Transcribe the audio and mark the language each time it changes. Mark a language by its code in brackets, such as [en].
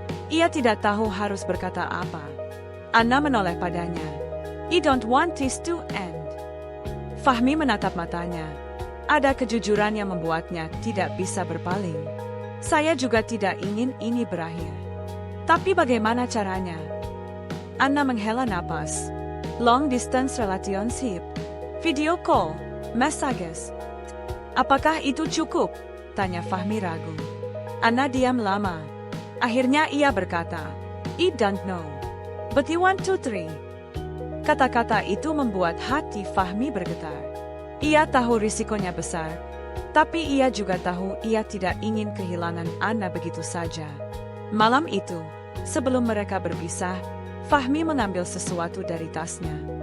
[id] Ia tidak tahu harus berkata apa. Anna menoleh padanya. [en] I don't want this to end. [id] Fahmi menatap matanya. Ada kejujuran yang membuatnya tidak bisa berpaling. Saya juga tidak ingin ini berakhir. Tapi bagaimana caranya? Anna menghela napas. [en] Long distance relationship. Video call. Messages. [id] Apakah itu cukup? Tanya Fahmi ragu. Anna diam lama. Akhirnya ia berkata, [en] I don't know. But you want to try. [id] Kata-kata itu membuat hati Fahmi bergetar. Ia tahu risikonya besar, tapi ia juga tahu ia tidak ingin kehilangan Anna begitu saja. Malam itu, sebelum mereka berpisah, Fahmi mengambil sesuatu dari tasnya.